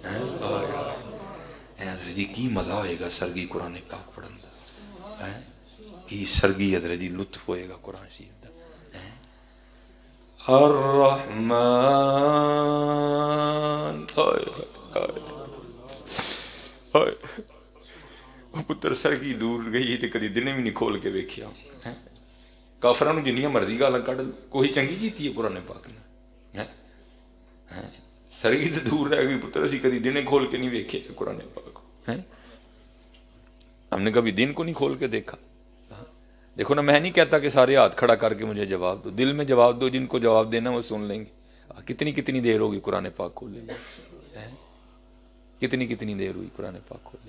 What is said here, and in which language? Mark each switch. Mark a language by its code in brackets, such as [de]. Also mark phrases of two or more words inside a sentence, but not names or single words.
[pa] حضرت جی کی مزہ ہوئے گا سرگی قرآن پاک پڑھن دا, کی سرگی حضرت جی لطف ہوئے گا قرآن شریف دا. الرحمن پتر سرگی دور گئی تے کدی دنے بھی نہیں کھول کے ویکھیا. کافراں جنیاں مرضی گالاں کڈ کوئی چنگی کیتی ہے قرآن پاک نے, سرگی تو دور رہ گئی پتر, اسی کدی دنے کھول کے نہیں ویکھے قرآن پاک, [ur] ہم نے کبھی دن کو نہیں کھول کے دیکھا. دیکھو نا, میں نہیں کہتا کہ سارے ہاتھ کھڑا کر کے مجھے جواب دو, دل میں جواب دو, جن کو جواب دینا وہ سن لیں گے. کتنی کتنی دیر ہوگی قرآن پاک کھولے, کتنی کتنی دیر ہوئی قرآن پاک کھولے.